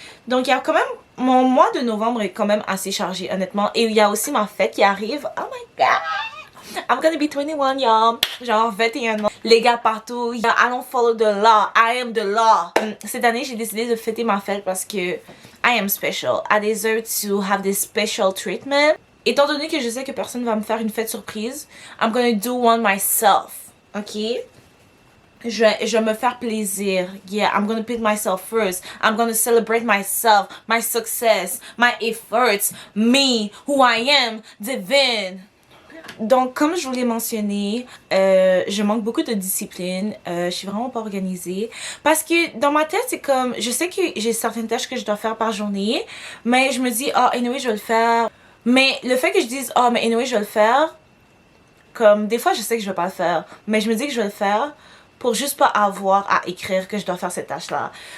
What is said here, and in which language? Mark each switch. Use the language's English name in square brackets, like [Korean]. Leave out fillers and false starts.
[French] Donc il y a quand même, mon mois de novembre est quand même assez chargé honnêtement. Et il y a aussi ma fête qui arrive. [English] Oh my god! I'm gonna be 21 y'all. [French] Genre 21 ans. Les gars partout. [English] I don't follow the law. I am the law. [French] Cette année j'ai décidé de fêter ma fête parce que [English] I am special. I deserve to have this special treatment. [French] Étant donné que je sais que personne va me faire une fête surprise, [English] I'm gonna do one myself. Ok? [French] Je vais me faire plaisir. [English] Yeah, I'm gonna put myself first. I'm gonna celebrate myself, my success, my efforts, me, who I am, divine. [French] Donc, comme je vous l'ai mentionné, je manque beaucoup de discipline. Je suis vraiment pas organisée. Parce que dans ma tête, c'est comme, je sais que j'ai certaines tâches que je dois faire par journée, mais je me dis, anyway, je vais le faire. Mais le fait que je dise, mais anyway, je vais le faire, comme, des fois, je sais que je vais pas le faire, mais je me dis que je vais le faire pour juste pas avoir à écrire que je dois faire cette tâche-là.